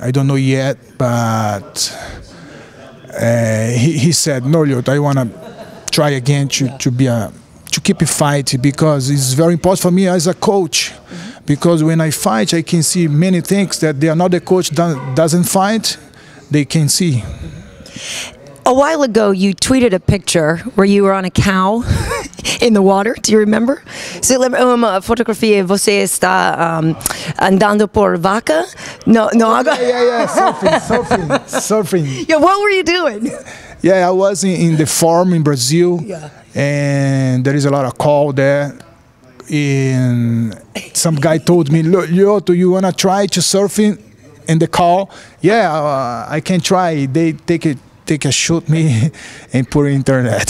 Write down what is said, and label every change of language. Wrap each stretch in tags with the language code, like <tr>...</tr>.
<en>I don't know yet, but he said, no, Lyoto, I wanna try again to keep a fight, because it's very important for me as a coach. Because when I fight, I can see many things that the another coach doesn't fight, they can see. A while ago, you tweeted a picture where you were on a cow in the water. Do you remember?</en> <pt>Você lembra uma fotografia? Você está andando por vaca? No, agora.</pt> <en>Yeah, surfing. Yeah, what were you doing? Yeah, I was in the farm in Brazil, and there is a lot of cow there. And some guy told me, Lyoto, you wanna try to surfing in the cow? Yeah, I can try. They take a shoot me and put it in internet.</en>